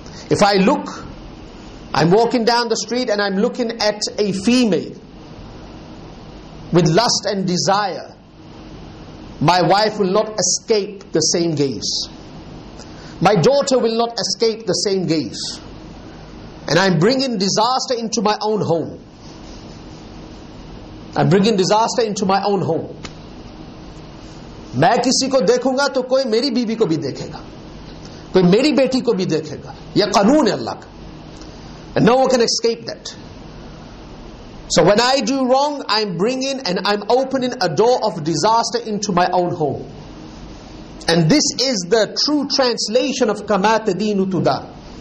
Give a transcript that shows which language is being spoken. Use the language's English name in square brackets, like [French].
[English] If I look, I'm walking down the street and I'm looking at a female with lust and desire, my wife will not escape the same gaze. My daughter will not escape the same gaze. And I'm bringing disaster into my own home. I'm bringing disaster into my own home. [Hindi] मैं किसी को देखूंगा तो कोई मेरी बीवी को भी देखेगा, कोई मेरी बेटी को भी देखेगा. यह कानून है अल्लाह का. [English] And no one can escape that. So when I do wrong, I'm bringing and I'm opening a door of disaster into my own home. And this is the true translation of Kama Tadinu Tudan.